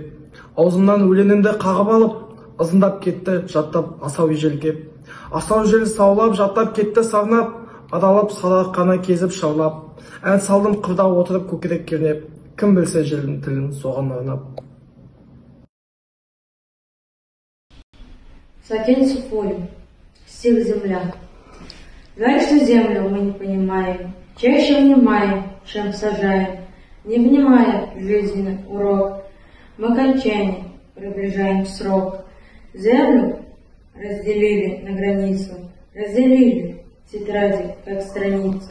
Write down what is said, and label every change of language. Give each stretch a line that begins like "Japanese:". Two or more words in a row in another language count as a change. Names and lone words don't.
Kazakh: Аузымнан өлеңімді қағып алып, ызыңдап кетті жаттап асау ежелкеп. Асау жел саулап жаттап кетті сарнап, адалып сарыарқаны кезіп шарлап. Ән салдым қырда отырып көкірек кернеп, кім білсе желдің тілін соған арнап. Сәкен Сейфуллин.
Russian: Стих «Земля». Жаль, что землю мы не понимаем, чаще внимаем, чем сажаем. Не внимая жизненный урок, мы к окончанию приближаем срок. Землю разделили на границу, разделили тетради, как страница.